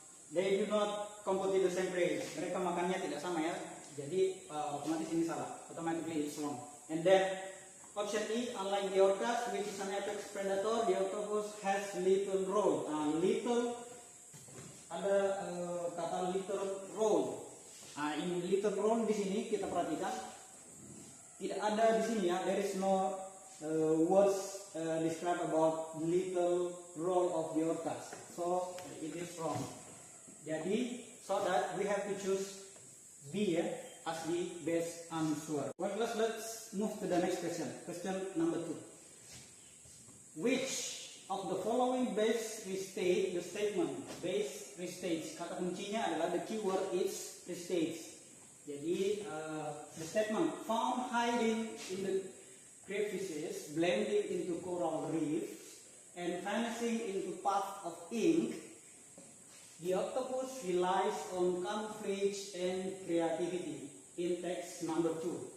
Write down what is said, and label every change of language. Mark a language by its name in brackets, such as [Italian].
[English] They do not compete the same prey. [Indonesian] Mereka makannya tidak sama ya. Jadi otomatis ini salah. [English] Automatically it's wrong. And then option E, unlike the orcas, which is an apex predator, the octopus has little role. [Indonesian] Little, ada kata little role. Ini little role di sini kita perhatikan tidak ada di sini ya. [English] There is no words describe about little role of the orcas. So it is wrong. [Indonesian] Jadi [English] so that we have to choose B ya as the best answer. Well, let's move to the next question. Question number 2. Which of the following best restate the statement? Best restates. [Indonesian] Kata kuncinya adalah [English] the keyword is restates. [Indonesian] Jadi [English] the statement found hiding in the crevices, blending into coral reefs, and vanishing into puff of ink. The octopus relies on camouflage and creativity in text number 2.